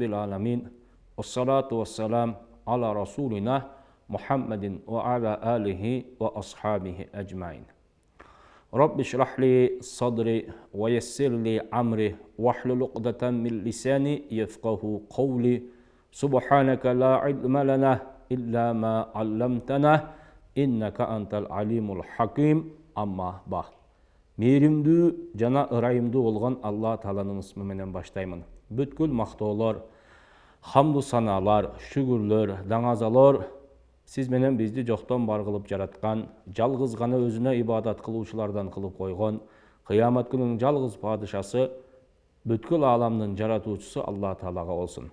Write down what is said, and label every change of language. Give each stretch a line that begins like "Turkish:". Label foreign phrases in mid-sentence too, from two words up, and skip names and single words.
Arabic: العالمين والصلاة والسلام على رسولنا محمد وعلى آله وأصحابه أجمعين رب اشرح لي صدري ويسر لي أمري واحلل عقدة من لساني يفقه قولي سبحانك لا علم لنا إلا ما علمتنا إنك أنت العليم الحكيم أما بعد.
Kyrgyz: Meyrimdүү жана ырайымдуу болгон Алла Тааланын исми менен баштаймын. Бүткүл мактоолор, хамду саналар, шүгүрлөр, даңазалар сиз менен бизди жоктон бар кылып жараткан, жалгыз гана өзүнө ибадат кылуучулардан кылып койгон, кыямат күнүнүн жалгыз падышасы, бүткүл ааламдын жаратуучусу Алла Таалага болсун.